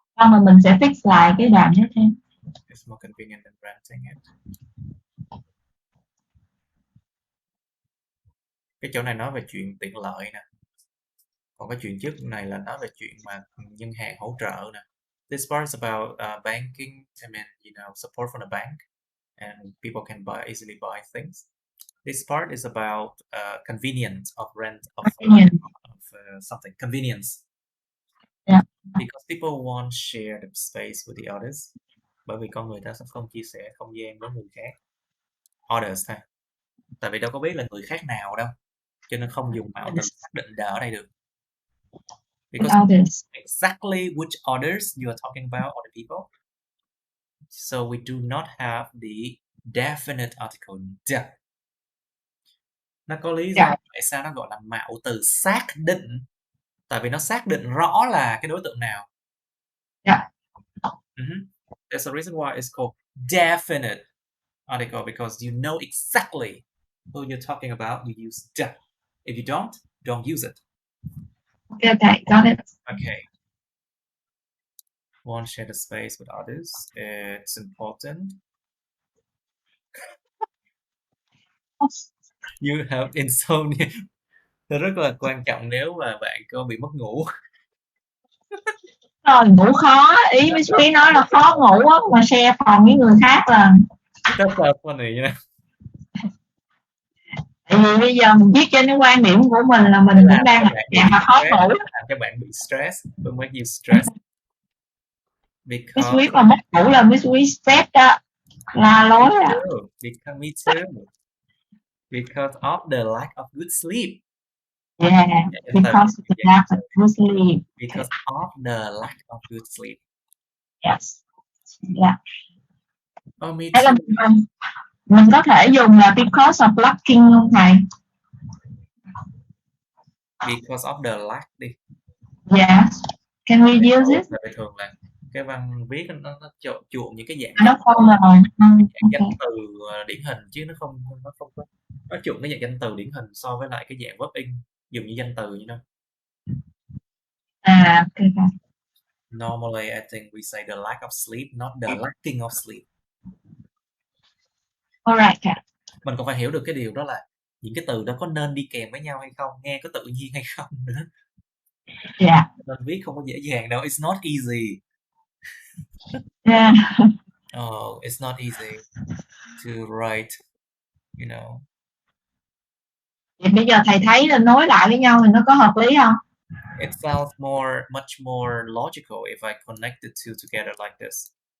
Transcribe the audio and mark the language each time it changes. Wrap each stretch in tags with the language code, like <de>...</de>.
<vi>Xong rồi mình sẽ fix lại cái đoạn tiếp theo.</vi> <en>It's more convenient than renting it.</en> <vi>Cái chỗ này nói về chuyện tiện lợi nè. Còn cái chuyện trước này là nói về chuyện mà ngân hàng hỗ trợ nè.</vi> <en>This part is about banking, I mean, you know, support from the bank, and people can easily buy things. This part is about convenience of rent of something. Convenience. Yeah. Because people won't share the space with the others.</en> <vi>Bởi vì con người ta sẽ không chia sẻ không gian với người khác. Others thôi. Tại vì đâu có biết là người khác nào đâu. Cho nên không dùng mạo từ xác định ở đây được.</vi> <en>Because exactly which others you are talking about, other people. So we do not have the definite article the.</en> <vi>Nó có lý do tại sao nó gọi là mạo từ xác định. Tại vì nó xác định rõ là cái đối tượng nào.</vi> <en>There's a reason why it's called definite article, because you know exactly who you're talking about. You use the. If you don't use it. Okay, got it. Okay. Won't share the space with others. It's important. You have insomnia.</en> <vi>Nó rất là quan trọng nếu mà bạn có bị mất ngủ. Rồi ngủ khó, ý Miss Quý nói là khó ngủ á, mà share phòng với người khác là.</vi> <en>That's so funny, you know.</en> <vi>Tại vì bây giờ mình viết trên cái quan điểm của mình là mình cũng đang làm mà khó ngủ. Làm cho bạn bị stress,</vi> <en>will make you stress. Because</en> <vi>Miss Quý mà mất ngủ là Miss Quý stress đó, là lối à.</vi> <en>Because me too. Because of the lack of good sleep. Yeah, because of the lack of good sleep. Because of the lack of good sleep. Yes. Yeah. Oh, me</en> <vi>Hay là</vi> <en>too.</en> <vi>mình có thể dùng là</vi> <en>because of lacking</en> <vi>không thầy?</vi> <en>Because of the lack đi. Yes. Can we use it?</en> <vi>Tại thường là cái văn viết nó chuộng những cái dạng nó không rồi. danh từ điển hình chứ nó không có nó chuộng cái dạng danh từ điển hình so với lại cái dạng verb in dùng như danh từ như đó.</vi> <en>Okay. Normally I think we say the lack of sleep, not the lacking of sleep. Alright.</en> <vi>Mình còn phải hiểu được cái điều đó là những cái từ đó có nên đi kèm với nhau hay không, nghe có tự nhiên hay không nữa.</vi> <en>Yeah.</en> <vi>Nên viết không có dễ dàng đâu.</vi> <en>It's not easy. Yeah. Oh, it's not easy to write, you know.</en> <vi>Thì bây giờ thầy thấy là nối lại với nhau thì nó có hợp lý không?</vi> <en>It sounds much more logical if I connect the two together like this.</en>